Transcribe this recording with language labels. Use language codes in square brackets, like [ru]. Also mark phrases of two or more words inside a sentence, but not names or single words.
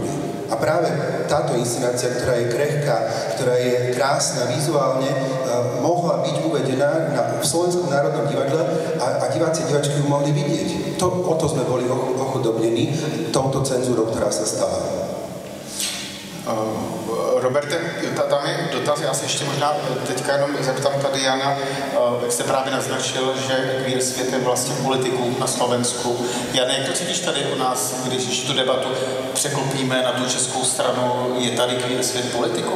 [sk] A práve táto inscenácia, ktorá je krehká, ktorá je krásna vizuálne, mohla byť uvedená v Slovenskom národnom divadle a diváci a diváčky ju mohli vidieť. O to sme boli ochudobnení touto cenzúrou, ktorá sa stala. Roberte, [cs] tam je dotaz, já se ještě možná teďka jenom zeptám tady Jana, jak jste právě naznačil, že queer svět je vlastně politiků na Slovensku. Jane, jak to cítíš tady u nás, když tu debatu překlopíme na tu českou stranu, je tady queer svět politiků?